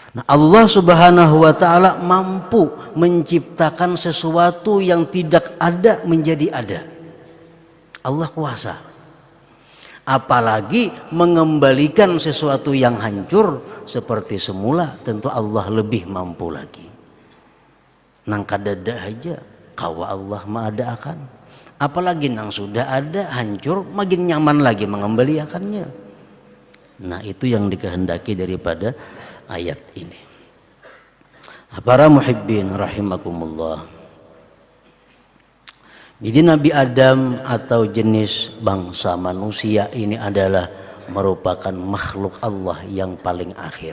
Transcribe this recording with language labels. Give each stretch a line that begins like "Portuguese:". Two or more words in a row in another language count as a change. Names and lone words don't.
Indonesian: Nah, Allah
Arabic: سبحانه وتعالى
Indonesian: mampu menciptakan sesuatu yang tidak ada menjadi ada. Allah kuasa. Apalagi mengembalikan sesuatu yang hancur seperti semula, tentu Allah lebih mampu lagi.
Banjar: Nang kadada aja kawa Allah maadaakan. Apalagi nang sudah ada hancur, makin nyaman lagi mengembalikannya.
Indonesian: Nah, itu yang dikehendaki daripada ayat ini. Para
Arabic: محبين رحمكم الله.
Indonesian: Jadi Nabi Adam atau jenis bangsa manusia ini adalah merupakan makhluk Allah yang paling akhir.